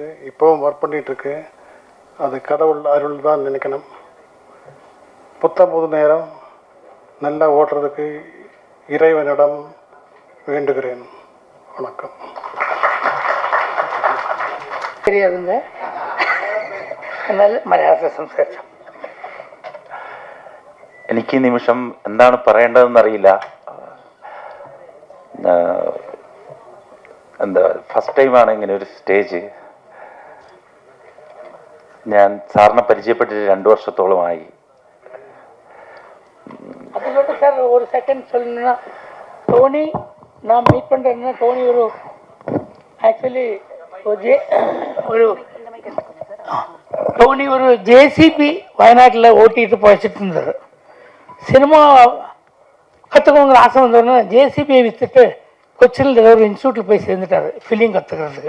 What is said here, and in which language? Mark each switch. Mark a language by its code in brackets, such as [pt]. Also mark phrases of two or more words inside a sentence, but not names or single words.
[ta] இப்போவும் ஒர்க் பண்ணிகிட்ருக்கு. அது கடவுள் அருள் தான் நினைக்கணும். புத்தம் புது நேரம் நல்லா ஓட்டுறதுக்கு இறைவனிடம் வேண்டுகிறேன். வணக்கம். தெரியாதுங்க, [ml] എന്നാലും മലയാളത്തിൽ സംസാരിച്ചു. എനിക്ക് ഈ നിമിഷം എന്താണ് പറയേണ്ടതെന്ന് അറിയില്ല. എന്താ ഫസ്റ്റ് ടൈമാണ് ഇങ്ങനെ ഒരു സ്റ്റേജ്. ഞാൻ സാറിനെ പരിചയപ്പെട്ടിട്ട് 2 വർഷത്തോളമായി. അതിലോട്ട് സാർ ഒരു സെക്കൻഡ് [ta] சொல்லணும்னா டோனி நான் மீட் பண்ணுறேன்னா டோனி ஒரு ஆக்சுவலி டோனி ஒரு ஜேசிபி வயநாட்டில் ஓட்டிட்டு போயிட்டு இருந்தார். சினிமா கற்றுக்கணுங்கிற ஆசை வந்தோடனே ஜேசிபியை விற்றுட்டு கொச்சினில் ஏதோ ஒரு இன்ஸ்டியூட்டில் போய் சேர்ந்துட்டார் ஃபிலிம் கற்றுக்கிறதுக்கு.